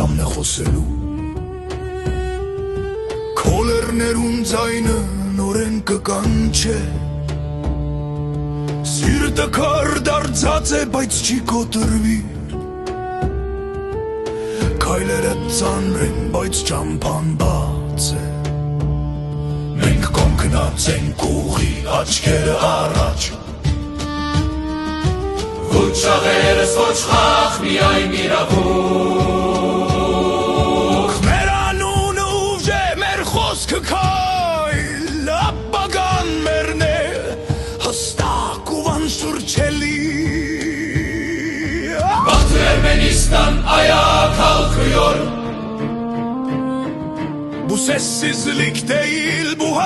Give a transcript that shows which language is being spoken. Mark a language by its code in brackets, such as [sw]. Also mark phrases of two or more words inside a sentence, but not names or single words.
[hy] խոսելու Քոլերներուն ձայնը նորեն կկանչե Սիրտը քար դարձած է, բայց չի կոտրվիր Քայլերը ծանր են, բայց ճամփան բաց է Մենք կոնքնած ենք ուղի, աչքերը առաջ Ոչ աղերս, ոչ խաղ, միայն իրավունք Մեր անունը ուժ է, մեր խոսքը քայլ Ապագան մերն է, հստակ ու վանշուրջելի [tr] Batı Ermenistan ayağa kalkıyor Bu sessizlik değil, bu